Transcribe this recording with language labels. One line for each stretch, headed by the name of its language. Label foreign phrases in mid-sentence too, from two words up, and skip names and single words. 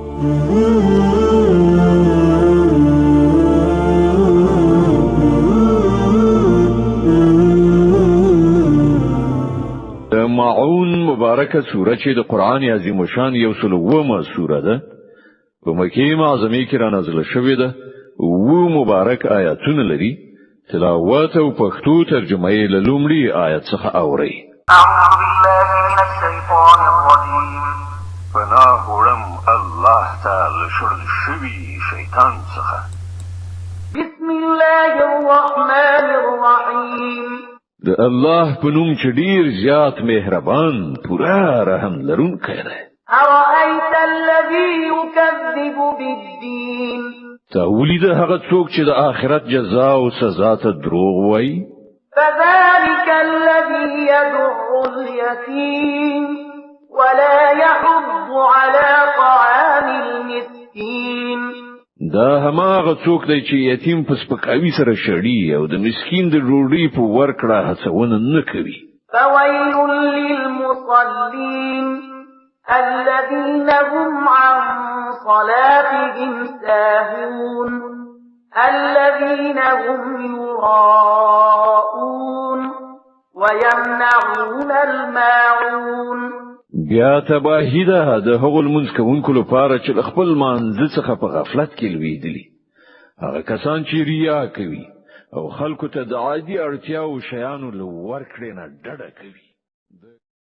Pashto: معون مبارکه سوره چې د قران عظیم شان یو سلومه سوره ده په مکه معظمه کې را نازله شوې ده او مبارک آیاتونه لري تلاوت او پښتو ترجمه یې له لومړي آیت څخه اوري
Arabic: اعوذ بالله من الشیطان الرجیم
Pashto: پناه وړم الله تعالی شړل شوی شیطان څخه
Arabic: بسم الله الرحمن الرحیم
Pashto: د الله په نوم چې ډیر زیات مهربان پورا رحم لرونکی دی
Arabic: أرأيت الذي يكذب بالدين
Pashto: تولید هغه څوک چې د آخرت جزا او سزا ته دروغ وایي
Arabic: فذلك الذي يدع اليتيم ولا يحض على طعام المسكين
Pashto: دا هماغه څوک دی چې یتیم په سپکاوي سره شړي او د مسکین د ډوډۍ په ورکړه هڅونه نه کوي
Arabic: فويل للمصلين الذين هم عن صلاتهم ساهون الذين هم يراءون ويمنعون الماعون
Pashto: بیا تباهی ده د هغو لمونځ کوونکو لپاره چې خپل مانځ څخه په غفلت کې لویدلی هغه کسان چې ریا کوي او خلکو ته د عادي اړتیاو شیانو لور کړي نه ډډه کوي